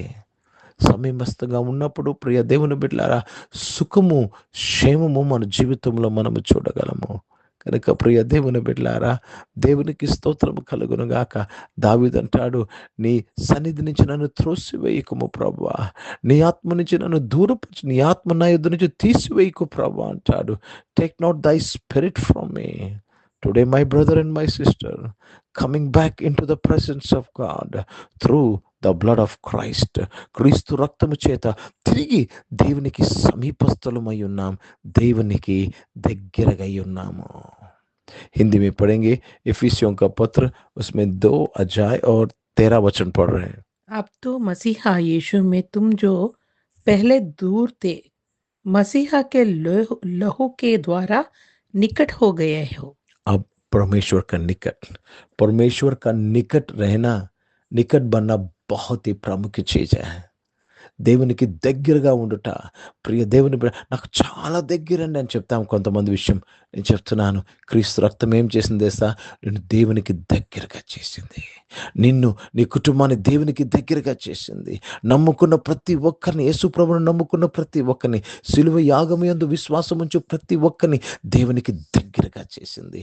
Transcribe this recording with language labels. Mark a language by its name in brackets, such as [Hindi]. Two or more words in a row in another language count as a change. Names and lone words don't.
[Telugu] సమీపస్థంగా ఉన్నప్పుడు ప్రియ దేవుని బిడ్డలారా, సుఖము, క్షేమము మన జీవితంలో మనము చూడగలము. కనుక ప్రియ దేవుని బిడ్డలారా, దేవునికి స్తోత్రము కలుగును గాక. దావీదు అంటాడు, నీ సన్నిధి నుంచి నన్ను త్రోసివేయకుము ప్రభువా, నీ ఆత్మ నుంచి నన్ను దూరపరచు, నీ ఆత్మ నా యొద్ద నుంచి తీసివేయకు ప్రభువా అంటాడు. [English] Take not thy spirit from me. Today my brother and my sister, coming back into the presence of God through the blood of Christ. [Telugu] క్రీస్తు రక్తము చేత తిరిగి దేవునికి సమీపస్థలమై ఉన్నాం, దేవునికి దగ్గరగా ఉన్నాము. [Hindi] हिंदी में पढ़ेंगे इफिसियों का पत्र, उसमें 2 अध्याय और 13 वचन पढ़ रहे हैं. अब तो मसीहा यीशु में तुम जो पहले दूर थे, मसीहा के लहू के द्वारा निकट हो गए हो. अब परमेश्वर का निकट रहना, निकट बनना बहुत ही प्रमुख चीज है. [Telugu] దేవునికి దగ్గరగా ఉండుట. ప్రియ దేవుని నాకు చాలా దగ్గరండి అని చెప్తాం కొంతమంది విషయం. నేను చెప్తున్నాను, క్రీస్తు రక్తం ఏం చేసింది తెలుసా? నిన్ను దేవునికి దగ్గరగా చేసింది. నిన్ను, నీ కుటుంబాన్ని దేవునికి దగ్గరగా చేసింది. నమ్ముకున్న ప్రతి ఒక్కరిని, యేసు ప్రభువును నమ్ముకున్న ప్రతి ఒక్కరిని, సిలువ యాగము యందు విశ్వాసం ఉంచు ప్రతి ఒక్కరిని దేవునికి దగ్గరగా చేసింది.